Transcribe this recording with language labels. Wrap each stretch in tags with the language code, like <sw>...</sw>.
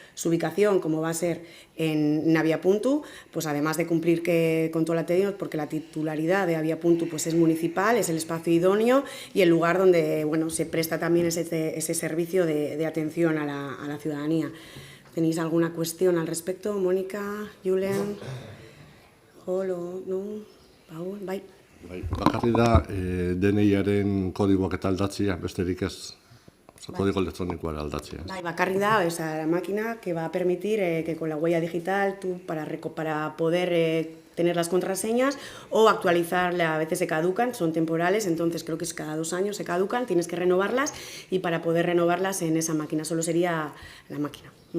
<es>Su ubicación, como va a ser en Abiapuntu, pues además de cumplir con todo lo anterior, porque la titularidad de Abiapuntu pues es municipal, es el espacio idóneo y el lugar donde se presta también ese servicio de atención a la ciudadanía. ¿Tenéis alguna cuestión al respecto? Mónica, Julen, Jolo, no, Paul, bai.</es> <eu>Bakarrik da DNI-aren kodigoak eta aldatzea, besterik ez.</eu> <es>Código electrónico</es> <eu>aldatzea. Bakarrik da,</eu> <es>la máquina que va a permitir que con la huella digital tú para poder tener las contraseñas o actualizarla, a veces se caducan, son temporales, entonces creo que es cada 2 años se caducan, tienes que renovarlas y para poder renovarlas en esa máquina, solo sería la máquina.</es>